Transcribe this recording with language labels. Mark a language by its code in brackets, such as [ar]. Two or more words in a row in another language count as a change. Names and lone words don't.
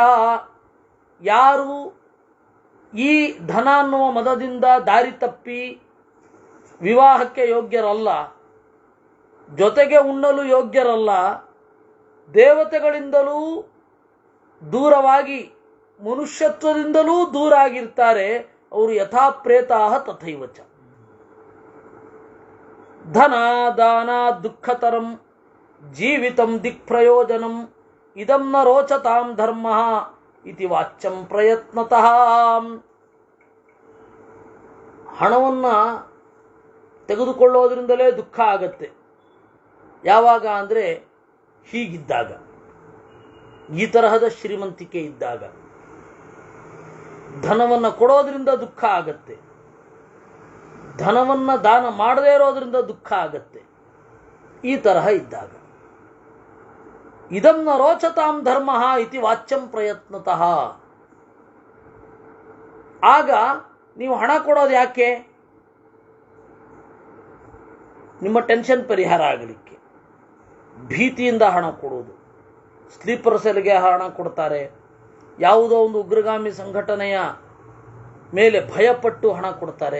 [kn] ಯಾರು ಈ ಧನ ಅನ್ನುವ ಮದದಿಂದ ದಾರಿ ತಪ್ಪಿ ವಿವಾಹಕ್ಕೆ ಯೋಗ್ಯರಲ್ಲ, ಜೊತೆಗೆ ಉಣ್ಣಲು ಯೋಗ್ಯರಲ್ಲ, ದೇವತೆಗಳಿಂದಲೂ ದೂರವಾಗಿ ಮನುಷ್ಯತ್ವದಿಂದಲೂ ದೂರ ಆಗಿರ್ತಾರೆ, ಅವರು [sa] ಯಥಾ ಪ್ರೇತಾಃ ತಥೈವ ಚ. ಧನ ದಾನ ದುಃಖತರಂ ಜೀವಿತಂ ದಿಕ್ಪ್ರಯೋಜನಂ ಇದಂ ನ ರೋಚತಾಂ ಧರ್ಮ ಇತಿ ವಾಚ್ಯಂ ಪ್ರಯತ್ನತಃ. [kn] ಹಣವನ್ನ ತೆಗೆದುಕೊಳ್ಳೋದ್ರಿಂದಲೇ ದುಃಖ ಆಗತ್ತೆ. ಯಾವಾಗ ಅಂದರೆ ಹೀಗಿದ್ದಾಗ, ಈ ತರಹದ ಶ್ರೀಮಂತಿಕೆ ಇದ್ದಾಗ. ಧನವನ್ನು ಕೊಡೋದ್ರಿಂದ ದುಃಖ ಆಗತ್ತೆ, ಧನವನ್ನು ದಾನ ಮಾಡದೇ ಇರೋದ್ರಿಂದ ದುಃಖ ಆಗತ್ತೆ. ಈ ತರಹ ಇದ್ದಾಗ [sa] ಇದಂ ನ ರೋಚತಾಂ ಧರ್ಮ ಇತಿ ವಾಚ್ಯಂ ಪ್ರಯತ್ನತಃ. [kn] ಆಗ ನೀವು ಹಣ ಕೊಡೋದು ಯಾಕೆ? ನಿಮ್ಮ ಟೆನ್ಷನ್ ಪರಿಹಾರ ಆಗಲಿಕ್ಕೆ. ಭೀತಿಯಿಂದ ಹಣ ಕೊಡೋದು. [en] sleeper cellಗೆ [kn] ಹಣ ಕೊಡ್ತಾರೆ, ಯಾವುದೋ ಒಂದು ಉಗ್ರಗಾಮಿ ಸಂಘಟನೆಯ ಮೇಲೆ ಭಯಪಟ್ಟು ಹಣ ಕೊಡ್ತಾರೆ.